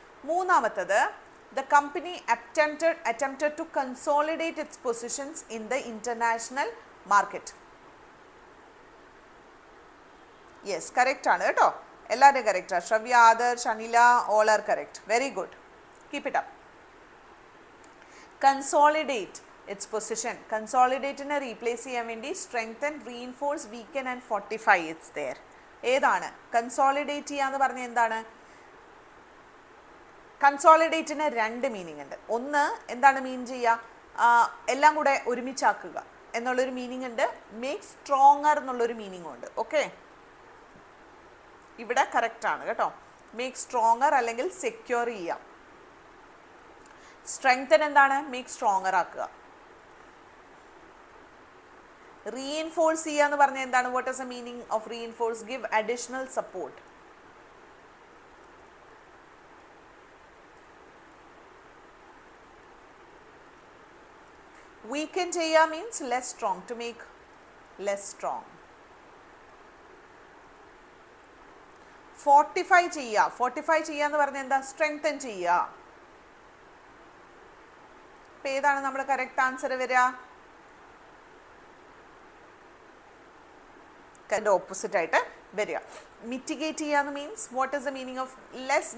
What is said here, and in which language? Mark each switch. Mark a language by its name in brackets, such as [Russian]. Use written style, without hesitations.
[English] മൂന്നാമത്തത്, the company attempted to consolidate its positions in the international market. [Malayalam] Yes, correct ആണ് കേട്ടോ. എല്ലാവരും correct ആണ്. ശ്രവ്യ, Adarsh, Anila, [English] all are correct. Very good. Keep it up. Consolidate its position. [Malayalam] Consolidateനെ replace ചെയ്യാൻ വേണ്ടി [English] strengthen, reinforce, weaken and fortify it's there. [Malayalam] ഏതാണ്? Consolidate ചെയ്യുക എന്ന് പറഞ്ഞാൽ എന്താണ്? കൺസോളിഡേറ്റിന് 2 മീനിങ് ഉണ്ട്. ഒന്ന് എന്താണ് മീൻ ചെയ്യുക? എല്ലാം കൂടെ ഒരുമിച്ചാക്കുക എന്നുള്ളൊരു മീനിങ് ഉണ്ട്. [English] make stronger [Malayalam] എന്നുള്ളൊരു മീനിങ്ങും ഉണ്ട്. ഓക്കെ, ഇവിടെ കറക്റ്റ് ആണ് കേട്ടോ. [English] make stronger [Malayalam] അല്ലെങ്കിൽ സെക്യൂർ ചെയ്യുക. സ്ട്രെങ്തൻ എന്താണ്? മേക്ക് സ്ട്രോങ്ങർ ആക്കുക. റീഇൻഫോഴ്സ് ചെയ്യുക എന്ന് പറഞ്ഞാൽ എന്താണ്? [English] What is the meaning of reinforce? Give additional support. weaken ചെയ്യുക means less strong, to make less strong. [Malayalam] fortify ചെയ്യുക. fortify ചെയ്യുക എന്ന് പറഞ്ഞാൽ എന്താ? strengthen ചെയ്യുക. അപ്പോൾ ഏതാണ് നമ്മുടെ കറക്റ്റ് ആൻസർ വരിക? ഓപ്പോസിറ്റ് ആയിട്ട് വരിക. മിറ്റിഗേറ്റ് ചെയ്യുക [English] Means what is the meaning of less?